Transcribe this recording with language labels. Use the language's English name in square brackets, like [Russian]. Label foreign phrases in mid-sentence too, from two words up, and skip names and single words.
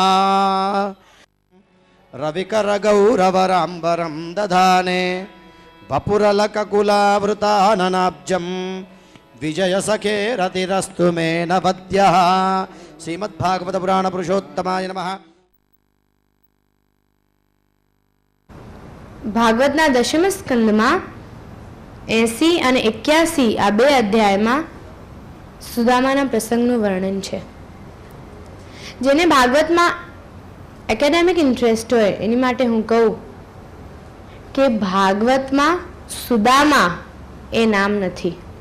[Sanskrit] रविकर गौरवराम्बरं दधाने वपुरलककुलावृताननाब्जं विजय सखे रतिरस्तु मे नवद्यः। श्रीमद्भागवत पुराण पुरुषोत्तमाय नमः। [Gujarati] ભાગવતના દશમ સ્કંદમાં 80 અને 81 આ બે અધ્યાયમાં સુદામાના પ્રસંગનું વર્ણન છે. જેને ભાગવતમાં [English] academic interest [Gujarati] હોય એની માટે હું કહું કે ભાગવતમાં સુદામા એ નામ નથી.